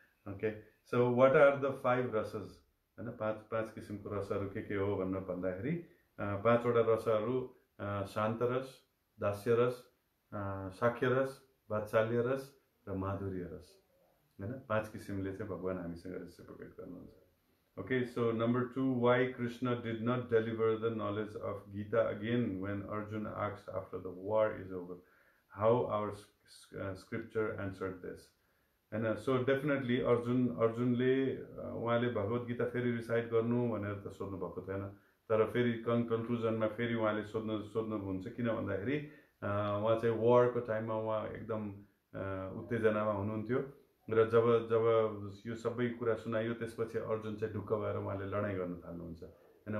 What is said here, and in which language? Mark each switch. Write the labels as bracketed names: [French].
[English] okay, so what are the 5 रसेस [Nepali] होइन, पाँच किसिमको रसहरू के हो भनेर भन्दाखेरि 5वटा रसहरू शान्त रस, दास्य रस, साख्य रस, वात्सल्य रस र माधुर्य रस होइन। 5 किसिमले चाहिँ भगवान हामीसँग रेसिप्रोकेट गर्नुहुन्छ। [English] Okay, so number 2, why Kṛṣṇa did not deliver the knowledge of Gita again when Arjuna asked after the war is over? How our scripture answered this? And so definitely [Nepali] अर्जुनले उहाँले भगवत गीता फेरि रिसाइट गर्नु भनेर त सोध्नु भएको थिएन, तर फेरि कन्क्लुजनमा फेरि उहाँले सोध्नुहुन्छ। किन भन्दाखेरि उहाँ चाहिँ वारको टाइममा उहाँ एकदम उत्तेजनामा हुनुहुन्थ्यो र जब यो सबै कुरा सुनाइयो त्यसपछि अर्जुन चाहिँ ढुक्क भएर उहाँले लडाइँ गर्न थाल्नुहुन्छ होइन।